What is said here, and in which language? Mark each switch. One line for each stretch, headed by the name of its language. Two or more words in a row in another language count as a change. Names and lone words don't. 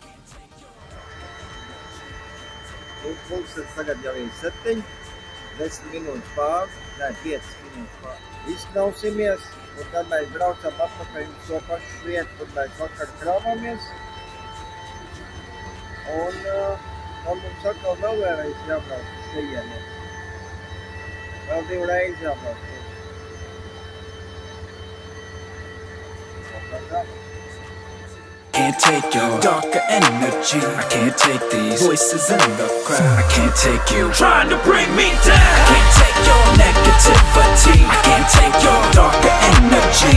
Latvian: Pulkstenis tagad jau ir 7, 10 minūtes pār, 5 minūtes pār. Izkrausimies, un tad mēs braucam atpakaļ uz to pašu vietu, kur mēs vakar kravāmies. Un tad mums atkal vēl vēlreiz jābrauc uz šejieni. Vēl 2 reizes jābrauc.
English: Can't take your darker energy, I can't take these voices in the crowd. I can't take you trying to bring me down. I can't take your negativity, I can't take your darker energy.